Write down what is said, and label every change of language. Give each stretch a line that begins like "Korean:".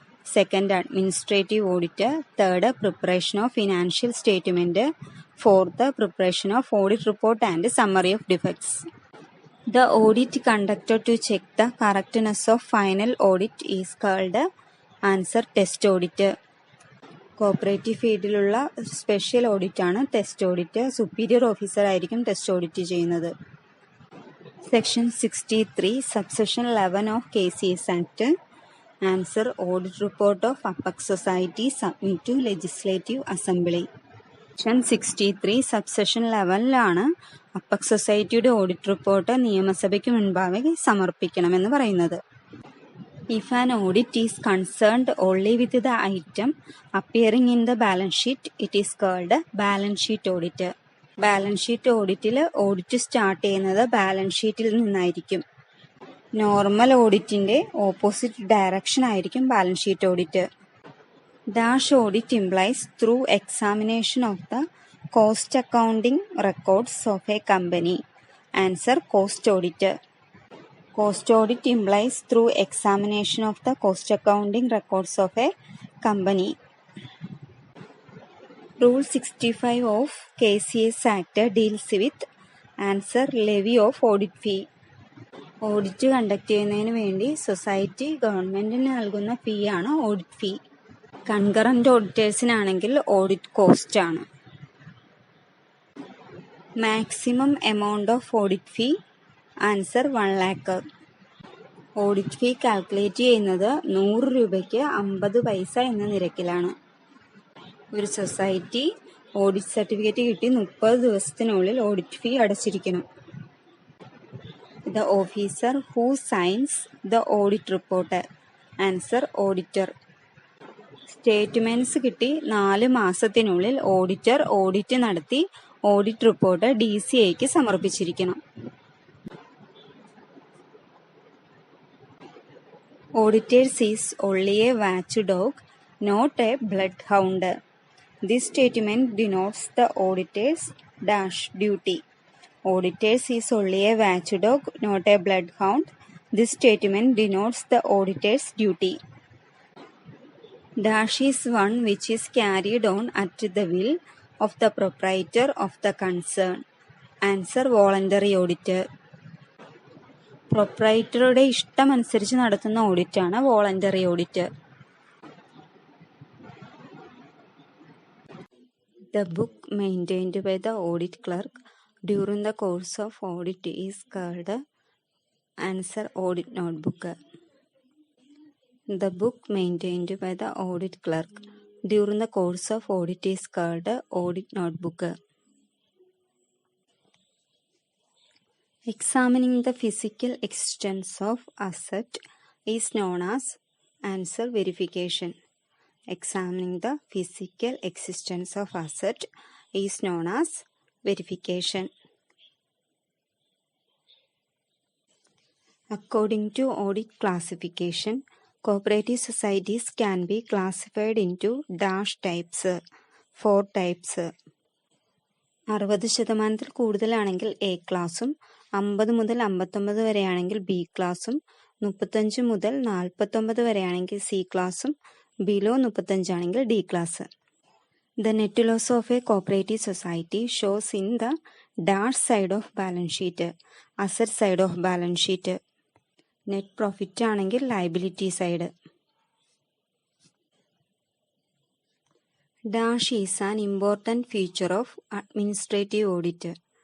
English: Second, administrative audit. Third, preparation of financial statement. Fourth, preparation of audit report and summary of defects. The audit conducted to check the correctness of final audit is called answer test audit.
Malayalam: Cooperative ഫീൽഡിലുള്ള special audit ആണ് test audit. Superior officer ആയിരിക്കും test audit ചെയ്യുന്നത്. Section 63 subsection 11 of KCS act.
English: Answer: audit report of apex society submit to legislative assembly.
Malayalam: Section 63 subsection 11ലാണ് apex സൊസൈറ്റിയുടെ audit report നിയമസഭയ്ക്ക് മുൻപാകെ സമർപ്പിക്കണമെന്ന് പറയുന്നത്.
English: If an audit is concerned only with the item appearing in the balance sheet, it is called balance sheet audit.
Malayalam: Balance sheet ഓഡിറ്റിൽ audit start ചെയ്യുന്നത് balance ഷീറ്റിൽ നിന്നായിരിക്കും. Normal ഓഡിറ്റിന്റെ opposite direction ആയിരിക്കും balance sheet audit.
English: Dash audit implies through examination of the cost accounting records of a company. Answer: cost audit. Cost audit implies through examination of the cost accounting records of a company. Rule 65 of KCS Act deals with answer levy of audit fee.
Malayalam: Audit conduct ചെയ്യുന്നതിന് വേണ്ടി society ഗവൺമെന്റിന് നൽകുന്ന ഫീ ആണ് audit fee. Concurrent ഓഡിറ്റേഴ്സിനാണെങ്കിൽ audit cost ആണ്.
English: Maximum amount of audit fee. Answer: 1 lakh.
Malayalam: Audit fee calculate ചെയ്യുന്നത് 100 രൂപയ്ക്ക് 50 പൈസ എന്ന നിരക്കിലാണ്. ഒരു സൊസൈറ്റി ഓഡിറ്റ് സർട്ടിഫിക്കറ്റ് കിട്ടി 30 ദിവസത്തിനുള്ളിൽ audit fee അടച്ചിരിക്കണം.
English: The officer who signs the audit report. Answer: auditor.
Malayalam: Statements കിട്ടി 4 മാസത്തിനുള്ളിൽ ഓഡിറ്റർ ഓഡിറ്റ് നടത്തി audit report DCAക്ക് സമർപ്പിച്ചിരിക്കണം.
English: Auditors is only a watchdog, not a bloodhound. This statement denotes the auditor's dash duty. Auditors is only a watchdog, not a bloodhound. This statement denotes the auditor's duty. Dash is one which is carried on at the will of the proprietor of the concern. Answer: voluntary audit.
Malayalam: പ്രൊപ്രൈറ്ററുടെ ഇഷ്ടമനുസരിച്ച് നടത്തുന്ന ഓഡിറ്റാണ് voluntary audit.
English: The book maintained by the audit clerk during the course of audit is called answer: audit notebook. The book maintained by the audit clerk during the course of audit is called audit notebook. Examining the physical existence of asset is known as answer: verification. Examining the physical existence of asset is known as verification. According to audit classification, cooperative societies can be classified into dash types. 4 types.
Malayalam: 60% കൂടുതലാണെങ്കിൽ A ക്ലാസും 50 മുതൽ 59 വരെയാണെങ്കിൽ B ക്ലാസും 35 മുതൽ 49 വരെയാണെങ്കിൽ C ക്ലാസും below 35 ആണെങ്കിൽ D class.
English: The net loss of a cooperative society shows in the dash side of balance sheet, asset side of balance sheet. Net profit ആണെങ്കിൽ liability side. Dash is an important feature of administrative audit.